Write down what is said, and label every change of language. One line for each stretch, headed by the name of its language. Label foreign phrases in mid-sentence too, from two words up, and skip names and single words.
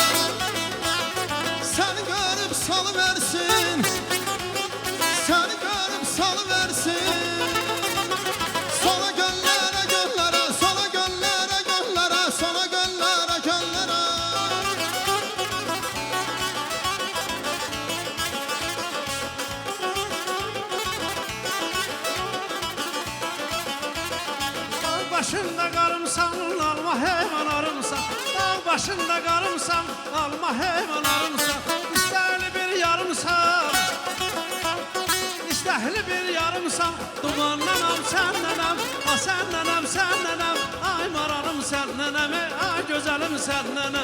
Turkish: Seni görüp salıversin Seni görüp salıversin Sana göllere göllere Sana göllere göllere Sana göllere göllere
Azerbaijani: Dağ başında qarımsan, alma heyvan arımsan. Dağ başında qarımsan, alma heyvan arımsan. İstəhli bir yarımsan, istəhli bir yarımsan. Dumanlanam sənnənəm, sənnənəm, sənnənəm. Ay maralım sənnənəm, ay gözəlim sənnənəm.